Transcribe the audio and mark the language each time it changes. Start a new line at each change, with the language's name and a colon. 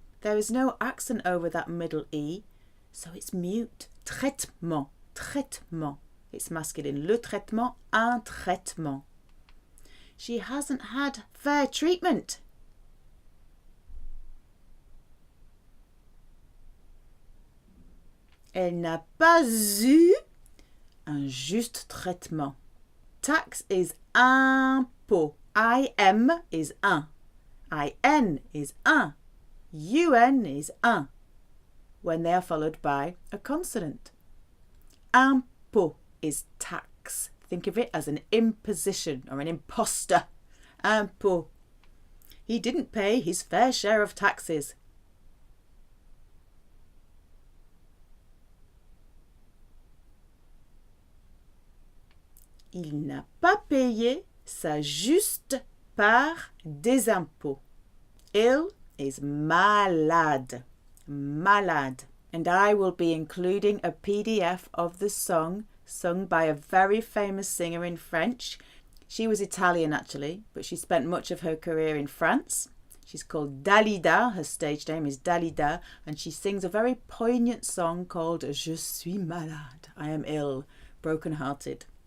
English: There is no accent over that middle E, so it's mute. Traitement, traitement. It's masculine.
French: Le traitement, un traitement.
English: She hasn't had fair treatment.
French: Elle n'a pas eu un juste traitement.
English: Tax is impôt. IM is un. IN is un. UN is un. When they are followed by a consonant. Impôt is tax. Think of it as an imposition or an imposter. Impôt. He didn't pay his fair share of taxes.
French: Il n'a pas payé sa juste part des impôts.
English: Ill is malade. Malade. And I will be including a PDF of the song sung by a very famous singer in French. She was Italian actually, but she spent much of her career in France. She's called Dalida. Her stage name is Dalida, and she sings a very poignant song called Je suis malade. I am ill, broken-hearted.